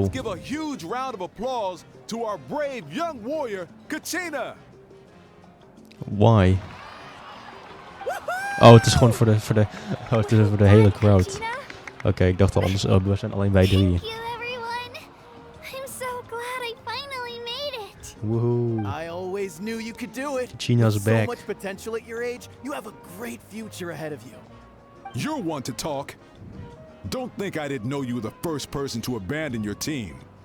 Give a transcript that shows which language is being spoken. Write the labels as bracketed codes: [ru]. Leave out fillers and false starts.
[en] Let's give a huge round of applause to our brave young warrior, Kachina. Why? [nl] Oh, het is gewoon voor de hele crowd. Oké, ik dacht al anders. Oh, we zijn alleen wij drieën. [en] Thank you, everyone. I'm so glad I finally made it. Woohoo. I always knew you could do it. Kachina's With back. So much potential at your age. You have a great future ahead of you. You're one to talk. Don't think I didn't know you were the first person to abandon your team.